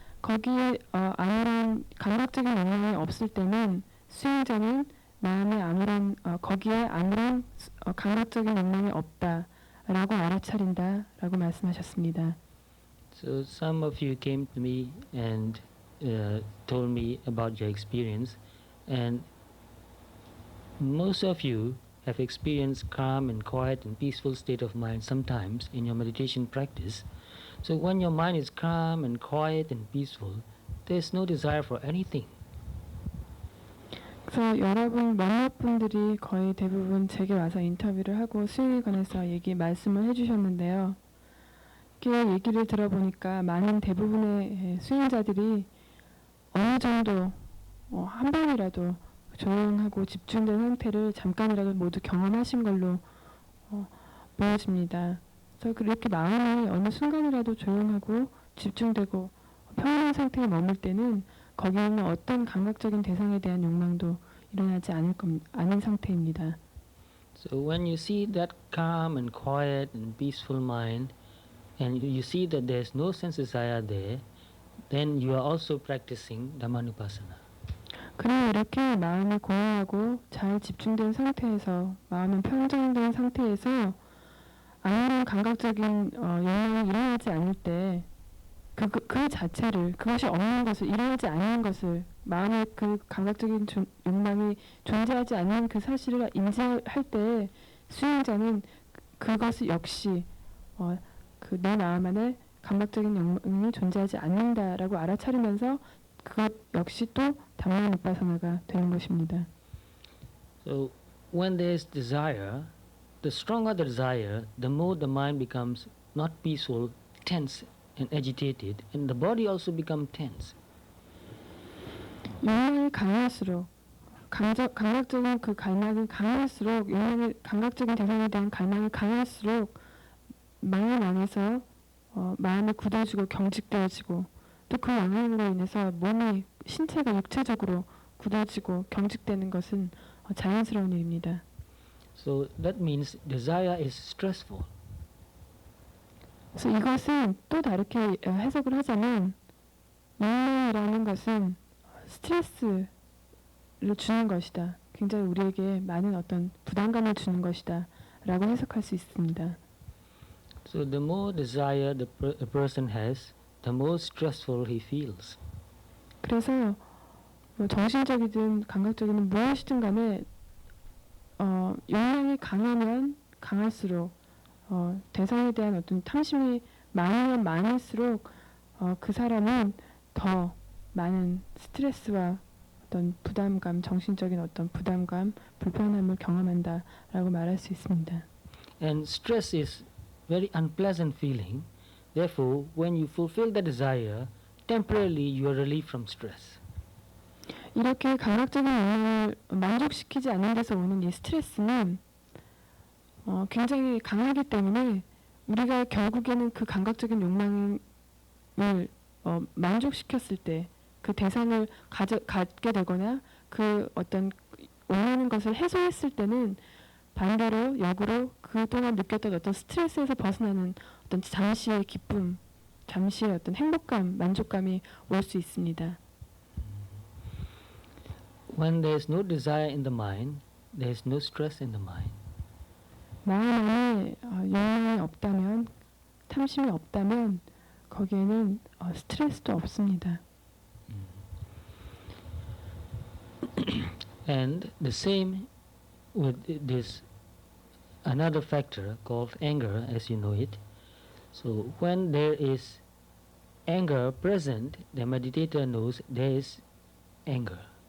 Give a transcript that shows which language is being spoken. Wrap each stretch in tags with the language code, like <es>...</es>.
<ko>거기에 아무런 감각적인 영향이 없을 때는 수행자는 마음에 거기에 아무런 감각적인 영향이 없다라고 알아차린다라고 말씀하셨습니다.</ko> <en>So some of you came to me and told me about your experience, and most of you have experienced calm and quiet and peaceful state of mind sometimes in your meditation practice. So when your mind is calm and quiet and peaceful, there is no desire for anything.</en> <ko>그래서 여러분 몇몇 분들이 거의 대부분 제게 와서 인터뷰를 하고 수행에 관해서 말씀을 해주셨는데요. 이렇게 얘기를 들어보니까 많은 대부분의 수행자들이 어느 정도 한 번이라도 조용하고 집중된 상태를 잠깐이라도 모두 경험하신 걸로 보여집니다. 그래서 그렇게 마음이 어느 순간이라도 조용하고 집중되고 평온한 상태에 머물 때는 거기에는 어떤 감각적인 대상에 대한 욕망도 일어나지 않은 상태입니다.</ko> <en>So when you see that calm and quiet and peaceful mind, and you see that there is no sense desire there, then you are also practicing Dhammanupassana.</en> <ko>그리고 이렇게 마음이 공허하고 잘 집중된 상태에서 마음은 평정된 상태에서 아무런 감각적인 욕망이 일어나지 않을 때 그 자체를 그것이 없는 것을 일어나지 않는 것을 마음의 그 감각적인 욕망이 존재하지 않는 그 사실을 인지할 때 수행자는 그것을 역시 내 마음 안에 감각적인 욕망이 존재하지 않는다라고 알아차리면서 그것 역시 또 담마누파사나가 되는 것입니다.</ko> <en>So when there is desire, the stronger the desire, the more the mind becomes not peaceful, tense and agitated, and the body also becomes tense.</en> <ko>욕망이 강할수록 감각적인 그 갈망이 강할수록 감각적인 대상에 대한 갈망이 강할수록 마음 안에서 마음이 굳어지고 경직되어지고 또 그 영향으로 인해서 신체가 육체적으로 굳어지고 경직되는 것은 자연스러운 일입니다.</ko> <en>So that means desire is stressful.</en> <ko>그래서 이것은 또 다르게 해석을 하자면 욕망이라는 것은 스트레스를 주는 것이다. 굉장히 우리에게 많은 어떤 부담감을 주는 것이다. 라고 해석할 수 있습니다.</ko> <en>So the more desire a person has, the more stressful he feels.</en> <ko>그래서 뭐 정신적이든 감각적이든 무엇이든 간에 욕망이 강하면 강할수록 대상에 대한 어떤 탐심이 많으면 많을수록 그 사람은 더 많은 스트레스와 어떤 부담감, 정신적인 어떤 부담감, 불편함을 경험한다라고 말할 수 있습니다.</ko> <en>And stress is very unpleasant feeling. Therefore, when you fulfill the desire, temporarily you are relieved from stress.</en> <ko>이렇게 감각적인 욕망을 만족시키지 않는 데서 오는 이 스트레스는 굉장히 강하기 때문에 우리가 결국에는 그 감각적인 욕망을 만족시켰을 때 그 대상을 갖게 되거나 그 어떤 원하는 것을 해소했을 때는 반대로 역으로 그동안 느꼈던 어떤 스트레스에서 벗어나는 어떤 잠시의 기쁨, 잠시의 어떤 행복감, 만족감이 올 수 있습니다.</ko> <en>When there is no desire in the mind, there is no stress in the mind.</en> <ko>마음 안에 욕망이 없다면, 탐심이 없다면 거기에는 스트레스도 없습니다.</ko> <en>And the same with this another factor called anger, as you know it. So when there is anger present, the meditator knows there is anger.</en>